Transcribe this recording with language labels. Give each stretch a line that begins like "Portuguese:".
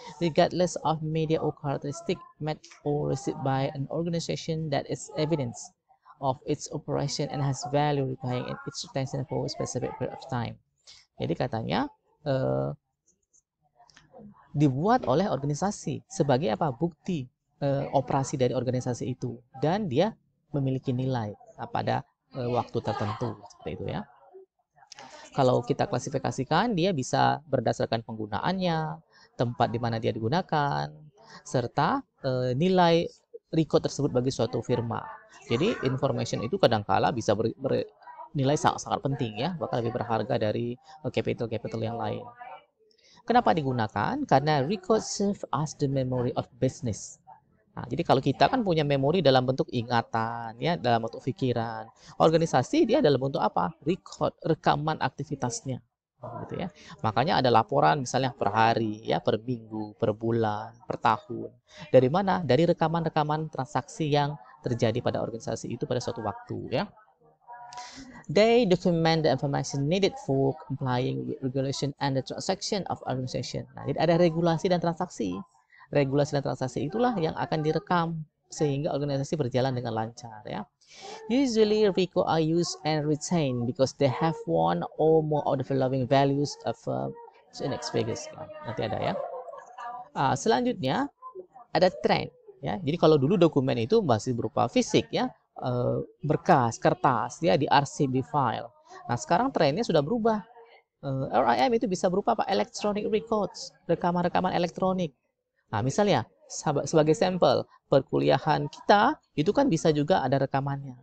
English: Regardless of media or characteristic made or received by an organization that is evidence of its operation and has value requiring its retention for a specific period of time.
Indonesian: Jadi katanya dibuat oleh organisasi sebagai apa? Bukti operasi dari organisasi itu, dan dia memiliki nilai pada waktu tertentu seperti itu ya. Kalau kita klasifikasikan, dia bisa berdasarkan penggunaannya, tempat di mana dia digunakan, serta nilai record tersebut bagi suatu firma. Jadi information itu kadangkala bisa bernilai sangat penting ya, bahkan lebih berharga dari capital yang lain. Kenapa digunakan? Karena
English: record serve as the memory of business.
Indonesian: Nah, jadi kalau kita kan punya memori dalam bentuk ingatan, ya, dalam bentuk pikiran. Organisasi dia dalam bentuk apa? Record, rekaman aktivitasnya, gitu ya. Makanya ada laporan misalnya per hari, ya, per minggu, per bulan, per tahun. Dari mana? Dari rekaman-rekaman transaksi yang terjadi pada organisasi itu pada suatu waktu, ya.
English: They document the information needed for complying with regulation and the transaction of organization.
Indonesian: Nah, jadi ada regulasi dan transaksi. Regulasi dan transaksi itulah yang akan direkam sehingga organisasi berjalan dengan lancar ya.
English: Usually record are used and retained because they have one or more of the following values of next figures.
Indonesian: Nanti ada ya. Selanjutnya ada trend ya. Jadi kalau dulu dokumen itu masih berupa fisik ya, berkas, kertas ya, diarsip di file. Nah, sekarang trennya sudah berubah. RIM itu bisa berupa apa?
English: Electronic records,
Indonesian: rekaman-rekaman elektronik. Nah, misalnya sebagai sampel perkuliahan kita itu kan bisa juga ada rekamannya.